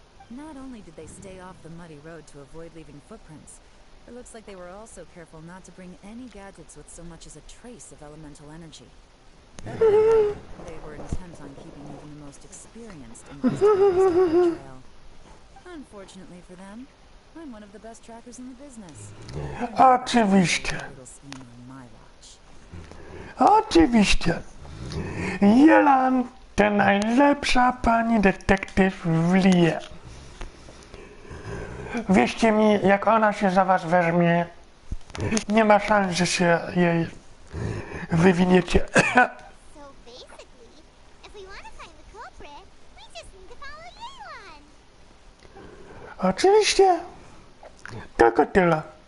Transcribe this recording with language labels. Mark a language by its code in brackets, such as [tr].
[en] Not only did they stay off the muddy road to avoid leaving footprints, it looks like they were also careful not to bring any gadgets with so much as a trace of elemental energy. Evidently, they were intent on keeping even the most experienced investigators off the trail. Unfortunately for them, I'm one of the best trackers in the business. [pl] Oczywiście. [en] Little scheme on my watch. [pl] Oczywiście. Jelan to najlepsza pani detektyw w Lie. Wierzcie mi, jak ona się za was weźmie, nie ma szans, że się jej wywiniecie. [en] So basically, if we want to find the culprit, we just need to follow Yelan. [pl] Oczywiście. Tylko tyle.